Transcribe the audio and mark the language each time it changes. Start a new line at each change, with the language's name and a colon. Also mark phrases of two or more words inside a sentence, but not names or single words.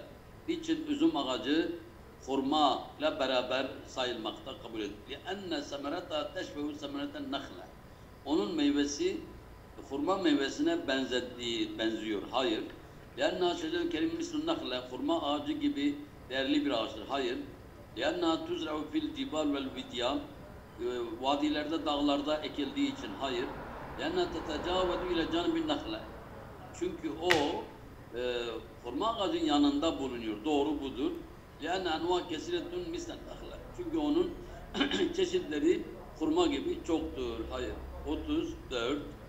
Turkish: Niçin üzüm ağacı hurma ile beraber sayılmakta, kabul edilir?
Arabic: لأن ثمرتها تشبه ثمرة النخلة.
Turkish: Onun meyvesi hurma meyvesine benziyor.
Arabic: Hayır. لأنها شجرة كريمة مثل النخلة.
Turkish: Hurma ağacı gibi değerli bir ağaçtır. Hayır.
Arabic: لأنها تزرع في الجبال والوديان,
Turkish: vadilerde, dağlarda ekildiği için. Hayır.
Arabic: لأنها تتجاوز إلى جانب النخلة.
Turkish: Çünkü o hurma ağacın yanında bulunuyor. Doğru budur.
Arabic: لأن أنواع كثيرة مثل النخلة.
Turkish: Çünkü onun çeşitleri hurma gibi çoktur. Hayır. 34.